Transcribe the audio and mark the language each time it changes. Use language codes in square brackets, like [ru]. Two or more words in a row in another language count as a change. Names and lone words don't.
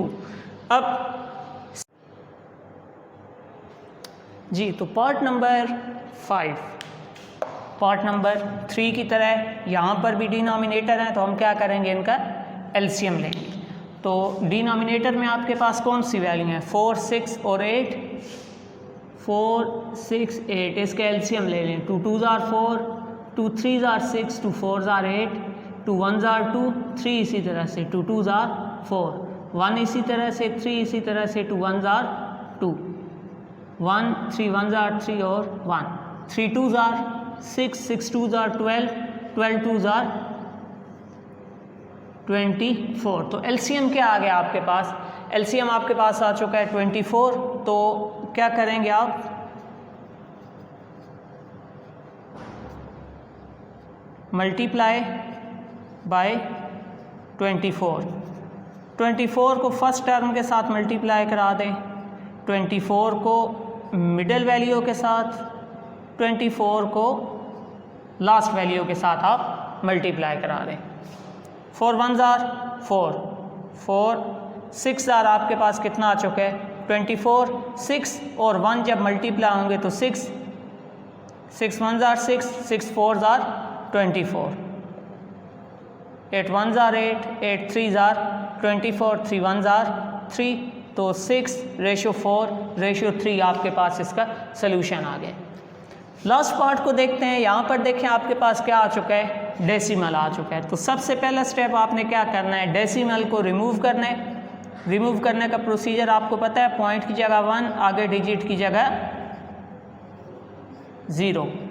[ur] اب جی تو [en] part number 5, part number 3 [ur] کی طرح یہاں پر بھی ڈینومینیٹر ہیں، تو ہم کیا کریں گے ان کا ایل سی ایم لیں گے. تو ڈینومینیٹر میں آپ کے پاس کون سی ویلیو ہے 4 6 اور 8، 4 6 8، اس کے ایل سی ایم لے لیں. [en] 2 2s are 4, 2 3s are 6, 2 4s are 8, 2 1s are 2, 3 [ur] اسی طرح سے [en] 2 2s are 4, 1 [ur] اسی طرح سے [en] 3 [ur] اسی طرح سے [en] 2 1s are 2, 1 3 1s are 3 और 1, 3 2s are 6, 6 2s are 12, 12 2s are 24। [ur] تو ایل سی ایم کیا آ گیا آپ کے پاس، ایل سی ایم آپ کے پاس آ چکا ہے 24. تو کیا کریں گے آپ, [en] multiply by 24, [ur] 24 کو [en] first term [ur] کے ساتھ ملٹی پلائی کرا دیں، 24 کو [en] middle value [ur] کے ساتھ، 24 کو [en] last value [ur] کے ساتھ آپ ملٹی پلائی کرا دیں. [en] 4 1s are 4, 4 6 आर [ur] آپ کے پاس کتنا آ چکا ہے 24، 6 اور 1 جب ملٹی پلائی ہوں گے تو 6 [en] 6 1s are 6, 6 4s are 24, 8 1s are 8, 8 3s are 24, 3 1s are 3, [ur] تو 6:4:3 آپ کے پاس اس کا سولوشن آ گیا. [en] last part [ur] کو دیکھتے ہیں۔ یہاں پر دیکھیں آپ کے پاس کیا آ چکا ہے، ڈیسیمل آ چکا ہے. تو سب سے پہلا اسٹیپ آپ نے کیا کرنا ہے، ڈیسیمل کو ریموو کرنا ہے. ریموو کرنے کا پروسیجر آپ کو پتا ہے، پوائنٹ کی جگہ 1، آگے ڈیجٹ کی جگہ 0.